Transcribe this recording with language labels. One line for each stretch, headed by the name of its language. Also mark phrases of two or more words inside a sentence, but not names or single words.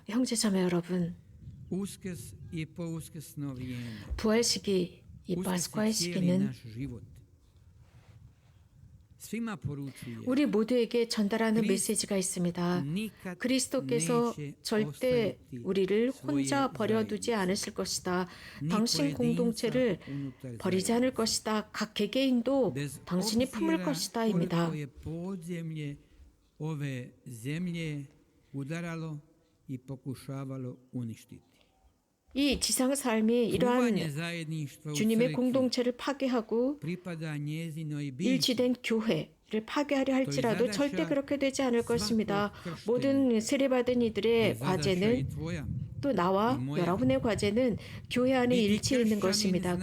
Korean: 형제자매 여러분, 부활 시기, 이 파스쿠아의 시기는 우리 모두에게 전달하는 메시지가 있습니다. 그리스도께서 절대 우리를 혼자 버려두지 않으실 것이다. 당신 공동체를 버리지 않을 것이다. 각 개개인도 당신이 품을 것이다 입니다.
Croatian: ove zemlje udaralo i pokušavalo uništiti.
Korean: 이 지상 삶이 이러한 주님의 공동체를 파괴하고 일치된 교회를 파괴하려 할지라도 절대 그렇게 되지 않을 것입니다. 모든 세례받은 이들의 과제는 또 나와 여러분의 과제는 교회 안에 일치해 있는 것입니다.